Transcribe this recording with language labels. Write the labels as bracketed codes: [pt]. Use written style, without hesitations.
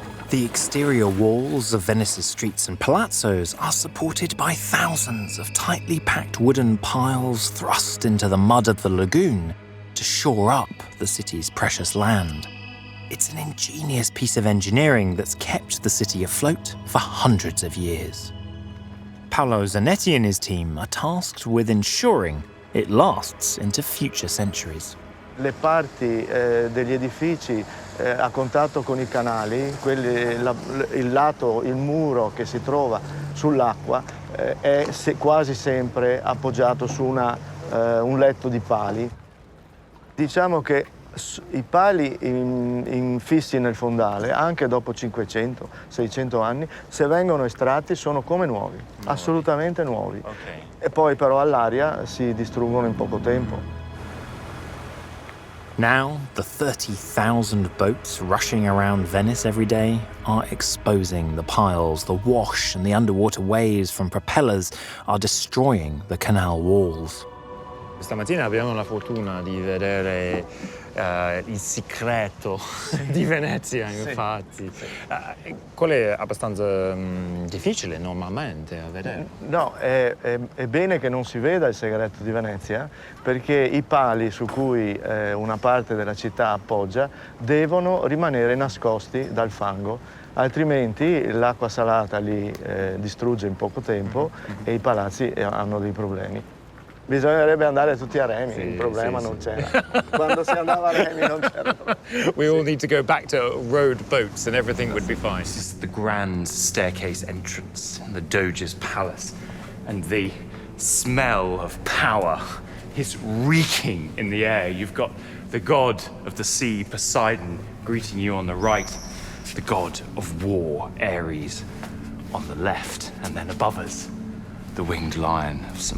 [en] The exterior walls of Venice's streets and palazzos are supported by thousands of tightly packed wooden piles thrust into the mud of the lagoon to shore up the city's precious land. It's an ingenious piece of engineering that's kept the city afloat for hundreds of years. Paolo Zanetti and his team are tasked with ensuring it lasts into future centuries. [it] Le parti degli edifici a contatto con i canali, il muro che si trova sull'acqua è quasi sempre appoggiato su un letto di pali. Diciamo che i pali infissi nel fondale, anche dopo 500-600 anni, se vengono estratti sono come nuovi, assolutamente nuovi. [en] Okay. [it] E poi però all'aria si distruggono in poco tempo. [en] Now, the 30,000 boats rushing around Venice every day are exposing the piles. The wash and the underwater waves from propellers are destroying the canal walls. [it] Stamattina abbiamo la fortuna di vedere il segreto di Venezia, infatti. Quello è abbastanza difficile normalmente a vedere. No, è bene che non si veda il segreto di Venezia, perché i pali su cui una parte della città appoggia devono rimanere nascosti dal fango, altrimenti l'acqua salata li distrugge in poco tempo e i palazzi hanno dei problemi. Bisognerebbe andare tutti a remi, il problema non c'era. Quando si andava a remi non c'era problema. [en] We all need to go back to rowed boats and everything would be fine. This is the grand staircase entrance in the Doge's palace, and the smell of power is reeking in the air. You've got the god of the sea, Poseidon, greeting you on the right, the god of war, Ares, on the left, and then above us, the winged lion of St.